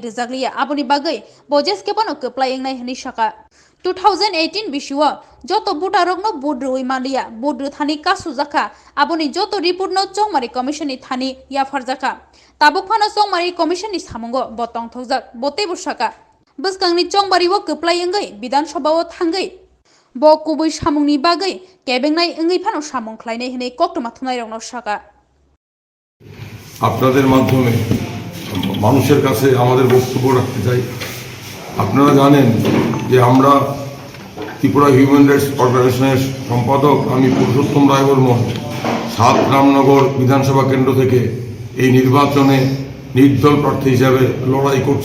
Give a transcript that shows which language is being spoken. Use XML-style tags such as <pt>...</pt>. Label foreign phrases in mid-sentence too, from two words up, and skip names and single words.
<trp>रिजागलिया आबुनि बागै बजेस केबनो कोप्लाय एंनाय हनि साका 2018 बिसुआ जत बुटारकनो बुद्रुई मालिया बुद्रु थानी कासु जाखा आबुनि जत रिपोर्ट नो चौमारी कमिशन थानी या फरजाखा ताबुकफानो चौमारी कमिशन नि सामुंगो बतंग थौजाक बते बुसाका बसकांनि चौमारीओ कोप्लाय एंगै विधानसभाओ थांगै ब कुबै सामुंनि बागै केबेंनाय एंगै फानो सामुं खलायनाय हनै कक्टमा थुनाय रंनो साका</trp> <bn>আপনাদের মাধ্যমে মানুষের কাছে আমাদের বক্তব্য রাখতে চাই। আপনারা জানেন যে আমরা ত্রিপুরা</bn> <en>human rights organisationer</en> <bn>সম্পাদক আমি পুরুষোত্তম রায় বর্মন 7 রামনগর বিধানসভা কেন্দ্র থেকে এই নির্বাচনে নির্দল প্রার্থী হিসাবে লড়াই করছি।</bn>